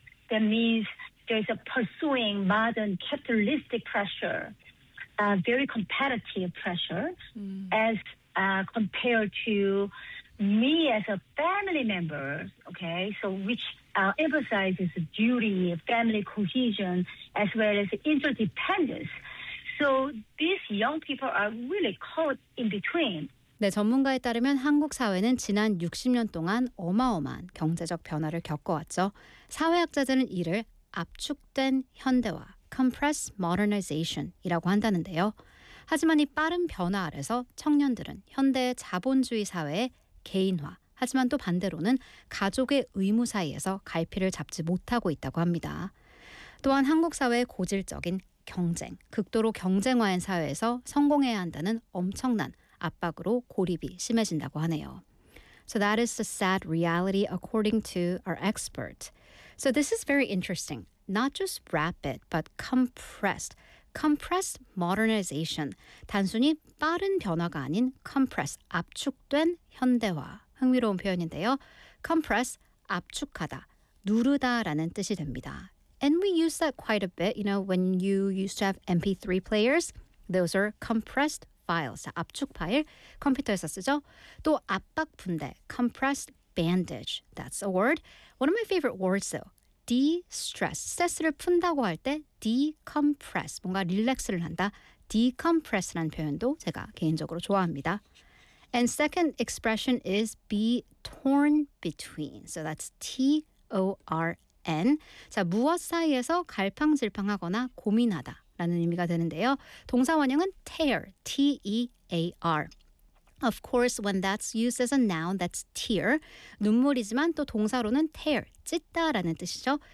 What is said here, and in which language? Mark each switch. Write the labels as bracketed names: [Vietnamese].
[English] That means there is a pursuing modern capitalistic pressure, very competitive pressure, as compared to me as a family member, okay, so which emphasizes duty, family cohesion, as well as interdependence. So these young people are really caught in between. [Korean] 네, 전문가에 따르면 한국 사회는 지난 60년 동안 어마어마한 경제적 변화를 겪어왔죠. 사회학자들은 이를 압축된 현대화, compressed modernization이라고 한다는데요. 하지만 이 빠른 변화 아래서 청년들은 현대의 자본주의 사회의 개인화, 하지만 또 반대로는 가족의 의무 사이에서 갈피를 잡지 못하고 있다고 합니다. 또한 한국 사회의 고질적인 경쟁, 극도로 경쟁화한 사회에서 성공해야 한다는 엄청난 압박으로 고립이 심해진다고 하네요. [English] So that is the sad reality according to our expert. So this is very interesting. Not just rapid, but compressed. [Korean] Compressed modernization. 단순히 빠른 변화가 아닌 compressed, 압축된 현대화. 흥미로운 표현인데요. Compress, 압축하다, 누르다 라는 뜻이 됩니다. [English] And we use that quite a bit. You know, when you used to have MP3 players, those are compressed files, [Korean] 압축 파일, 컴퓨터에서 쓰죠. 또 압박 분대, [English] compressed bandage, that's a word. One of my favorite words though, de-stress, [Korean] 스트레스를 푼다고 할 때 decompress, 뭔가 릴렉스를 한다, decompress라는 표현도 제가 개인적으로 좋아합니다. [English] And second expression is be torn between, so that's T-O-R-N. [Korean] 자, 무엇 사이에서 갈팡질팡하거나 고민하다. 라는 의미가 되는데요. 동사 원형은 tear, T-E-A-R. [English] Of course, when that's used as a noun, that's tear. [Korean] 눈물이지만 또 동사로는 tear, 찢다라는 뜻이죠.